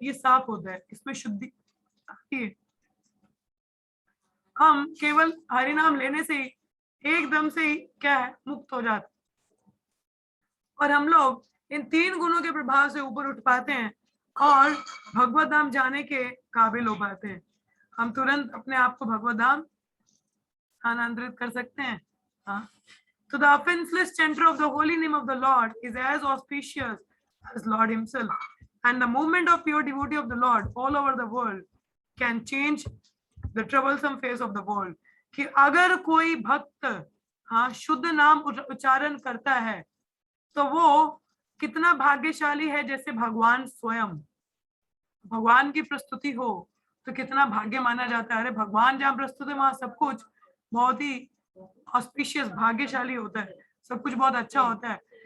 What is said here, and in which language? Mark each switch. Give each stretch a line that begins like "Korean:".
Hindi: ये साफ होता है, इसमें शुद्धि आती है। हम केवल हरि नाम लेने से ही एकदम से ही क्या है? मुक्त हो जाते, और हम लोग इन 3 गुणों के प्रभाव से ऊपर उठ पाते हैं और भगवत धाम जाने के काबिल हो पाते हैं। हम तुरंत अपने आप को भगवत धाम स्थानांतरित कर सकते हैं।
English: हाँ, so the offenseless center of the holy name of the Lord is as auspicious as Lord himself, and the movement of pure devotee of the Lord all over the world can change the troublesome face of the world।
Hindi: कि अगर कोई भक्त, हाँ, शुद्ध नाम उच्चारण करता है, तो वो कितना भाग्यशाली है, जैसे भगवान स्वयं, भगवान की प्रस्तुति हो तो कितना भाग्य माना जाता है। अरे भगवान जहाँ प्रस्तुत है, वहां सब कुछ बहुत ही ऑस्पिशियस, भाग्यशाली होता है, सब कुछ बहुत अच्छा होता है।